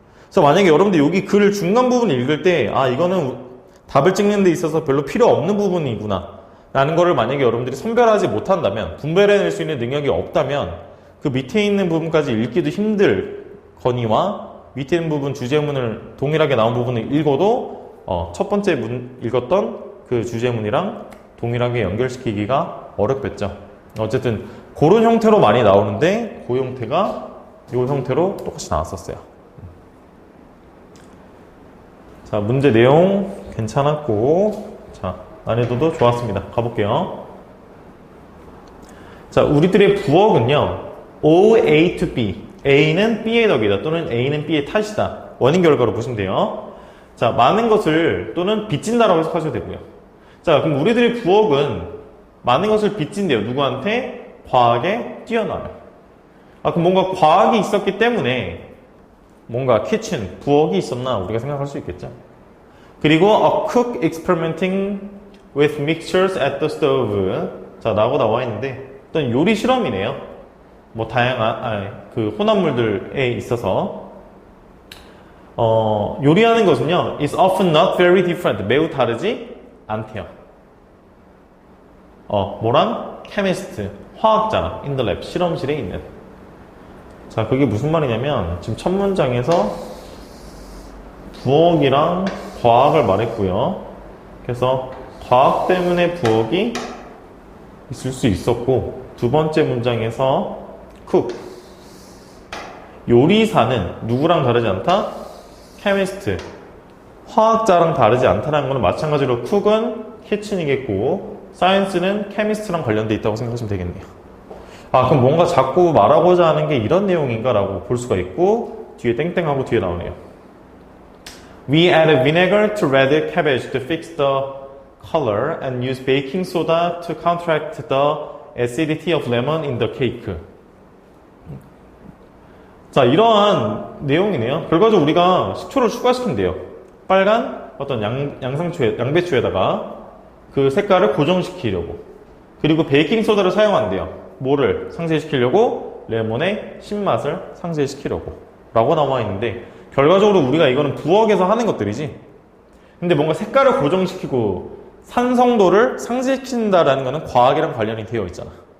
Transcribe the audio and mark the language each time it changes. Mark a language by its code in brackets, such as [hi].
[ko] 그래서 만약에 여러분들 여기 글 중간 부분 읽을 때 이거는 답을 찍는 데 있어서 별로 필요 없는 부분이구나 라는 거를 만약에 여러분들이 선별하지 못한다면, 분별해낼 수 있는 능력이 없다면 그 밑에 있는 부분까지 읽기도 힘들거니와 밑에 있는 부분 주제문을 동일하게 나온 부분을 읽어도 첫 번째 읽었던 그 주제문이랑 동일하게 연결시키기가 어렵겠죠. 어쨌든 그런 형태로 많이 나오는데 그 형태가 이 형태로 똑같이 나왔었어요. 자, 문제 내용 괜찮았고, 자, 난이도도 좋았습니다. 가볼게요. 자, 우리들의 부억은요, [en] O, A to B. [ko] A는 B의 덕이다. 또는 A는 B의 탓이다. 원인 결과로 보시면 돼요. 자, 많은 것을 또는 빚진다라고 해석하셔도 되고요. 자, 그럼 우리들의 부억은 많은 것을 빚진대요. 누구한테? 과학에 뛰어나요. 그럼 뭔가 과학이 있었기 때문에 뭔가 키친, 부엌이 있었나 우리가 생각할 수 있겠죠. [en] 그리고 a cook experimenting with mixtures at the stove. [ko] 자, 라고 나와 있는데 어떤 요리 실험이네요. 뭐 다양한 그 혼합물들에 있어서 요리하는 것은요 [en] is often not very different. [ko] 매우 다르지 않대요. 뭐랑? chemist, 화학자랑 [en] in the lab, [ko] 실험실에 있는. 자, 그게 무슨 말이냐면 지금 첫 문장에서 부엌이랑 과학을 말했고요. 그래서 과학 때문에 부엌이 있을 수 있었고, 두 번째 문장에서 cook, 요리사는 누구랑 다르지 않다? chemist, 화학자랑 다르지 않다는 것은 마찬가지로 cook은 kitchen이겠고 science는 chemist랑 관련돼 있다고 생각하시면 되겠네요. 그럼 뭔가 자꾸 말하고자 하는 게 이런 내용인가 라고 볼 수가 있고, 뒤에 땡땡하고 뒤에 나오네요. [en] We add vinegar to red cabbage to fix the color and use baking soda to counteract the acidity of lemon in the cake. [ko] 자, 이러한 내용이네요. 결과적으로 우리가 식초를 추가시킨대요. 빨간 어떤 양배추에다가 그 색깔을 고정시키려고. 그리고 베이킹소다를 사용한대요. 뭐를 상쇄시키려고? 레몬의 신맛을 상쇄시키려고 라고 나와 있는데, 결과적으로 우리가 이거는 부엌에서 하는 것들이지, 근데 뭔가 색깔을 고정시키고 산성도를 상쇄시킨다라는 거는 과학이랑 관련이 되어 있잖아.